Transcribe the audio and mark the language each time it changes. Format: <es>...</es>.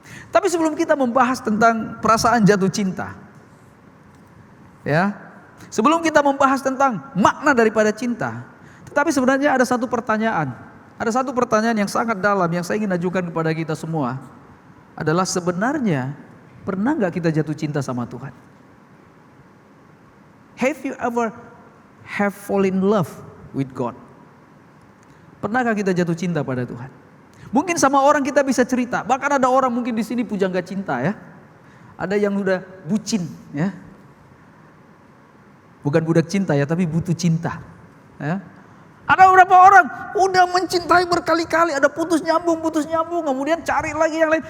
<id>Tapi sebelum kita membahas tentang perasaan jatuh cinta, ya, sebelum kita membahas tentang makna daripada cinta, tetapi sebenarnya ada satu pertanyaan. Ada satu pertanyaan yang sangat dalam yang saya ingin ajukan kepada kita semua. Adalah sebenarnya pernah gak kita jatuh cinta sama Tuhan?</id> <en>Have you ever fall in love with God?</en> <id>Pernahkah kita jatuh cinta pada Tuhan? Mungkin sama orang kita bisa cerita. Bahkan ada orang mungkin di sini pujangga cinta ya. Ada yang udah bucin ya. Bukan budak cinta ya, tapi butuh cinta. Ya. Ada beberapa orang udah mencintai berkali-kali, ada putus nyambung, kemudian cari lagi yang lain.</id>